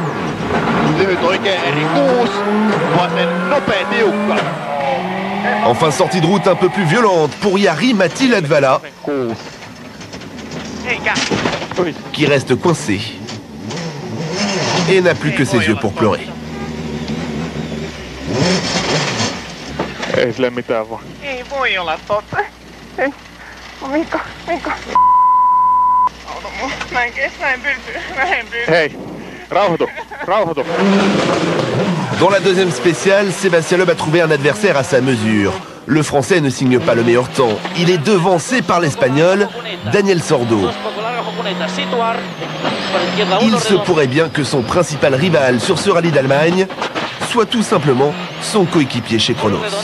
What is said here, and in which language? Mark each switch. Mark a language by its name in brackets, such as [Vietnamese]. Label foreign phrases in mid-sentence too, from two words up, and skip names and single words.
[French] Enfin, sortie de route un peu plus violente pour Jari-Matti Latvala, qui reste coincé et n'a plus que ses yeux pour pleurer. [Finnish] Ei sille mitään voi. Ei voi olla totta. Ei. Mikko. Mä en kestä, mä en pysty. Hei, rauhoitu. [French] Dans la deuxième spéciale, Sébastien Loeb a trouvé un adversaire à sa mesure. Le Français ne signe pas le meilleur temps. Il est devancé par l'Espagnol Daniel Sordo. Il se pourrait bien que son principal rival sur ce rallye d'Allemagne soit tout simplement son coéquipier chez Kronos.